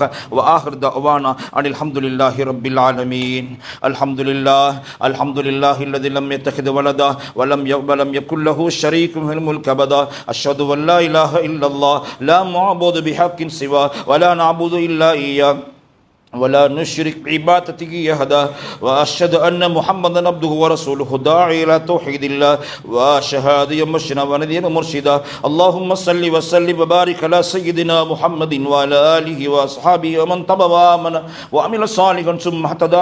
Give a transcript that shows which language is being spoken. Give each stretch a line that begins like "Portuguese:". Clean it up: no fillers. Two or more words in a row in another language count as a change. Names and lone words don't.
Arabic: وآخر دعوانا أن الحمد لله رب العالمين. الحمد لله الحمد لله الذي لم يتخذ ولدا ولم يكن له شريك في الملك أبدا. أشهد أن لا إله إلا الله لا معبود بحق سوى ولا نعبد إلا إياه ولا نشرك بعبادته أحدا وأشهد أن محمدا عبده ورسوله داعي إلى توحيد الله وشهادة مشنا ونذيرا مرشدا. اللهم صل وسلم وبارك على سيدنا محمد وعلى آله وأصحابه ومن تبعهم وآمن وعمل صالحا ثم اهتدى.